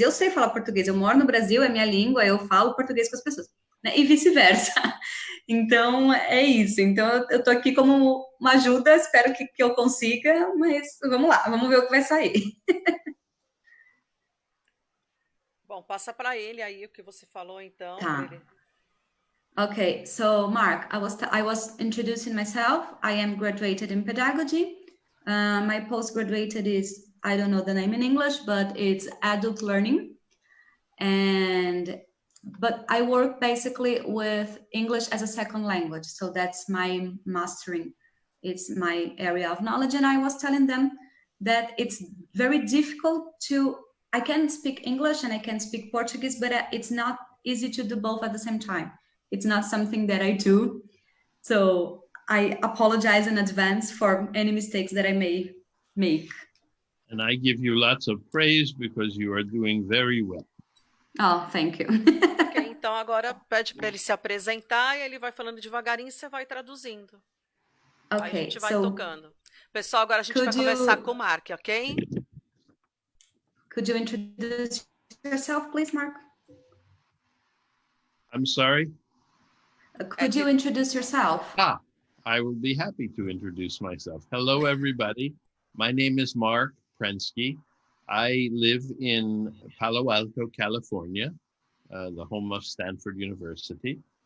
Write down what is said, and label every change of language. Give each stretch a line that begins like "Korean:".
Portuguese: Eu sei falar português, eu moro no Brasil, é minha língua, eu falo português com as pessoas, né? E vice-versa. Então, é isso. Então, eu tô aqui como uma ajuda, espero que eu consiga, mas vamos lá, vamos ver o que vai sair. Bom, passa para ele aí o que você falou, então. Tá.
English: Okay, so Mark, I was introducing myself. I am graduated in pedagogy. My postgraduate is, I don't know the name in English, but it's adult learning. And but I work basically with English as a second language. So that's my mastering. It's my area of knowledge. And I was telling them that it's very difficult I can speak English and I can speak Portuguese, but it's not easy to do both at the same time. It's not something that I do. So I apologize in advance for any mistakes that I may make. And I give you lots of praise because you are doing very well. Oh, thank you.
Portuguese: Ok, então agora pede para ele se apresentar e ele vai falando devagarinho e você vai traduzindo. Aí a gente vai tocando. Pessoal, agora a gente vai conversar com o Mark, ok?
English: Could you introduce yourself, please, Mark? I'm sorry? Could you introduce yourself? I will be happy to introduce myself. Hello, everybody. My name is Mark Prensky. I live in Palo Alto, California, the home of Stanford University.